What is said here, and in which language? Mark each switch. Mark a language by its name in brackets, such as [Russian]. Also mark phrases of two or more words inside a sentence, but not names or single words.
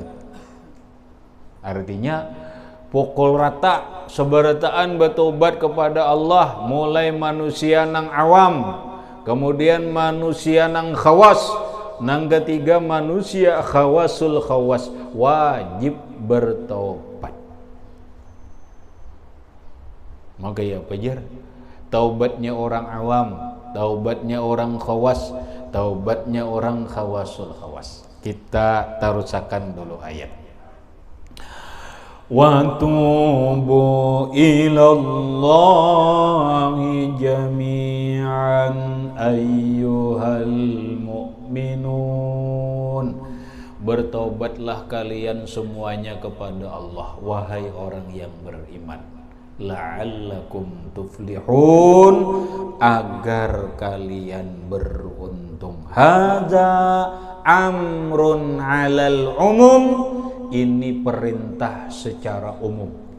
[Banjar] Artinya pukul rata seberataan bertobat kepada Allah, mulai manusia nang awam, kemudian manusia nang khawas, nang ketiga manusia [Arabic] خواص الخواص, [Banjar] wajib bertobat. Maka ya pajar, taubatnya orang awam, taubatnya orang khawas, taubatnya orang [Arabic] خواص الخواص. [Banjar] Kita tarusakan dulu ayat. [Arabic] وتوبوا إلى الله جميعا أيها المؤمنون, [Banjar] bertobatlah kalian semuanya kepada Allah, wahai orang yang beriman, [Arabic] لعلكم تفلحون, [Banjar] agar kalian beruntung. [Arabic] هذا أمر على العموم, [Banjar] ini perintah secara umum.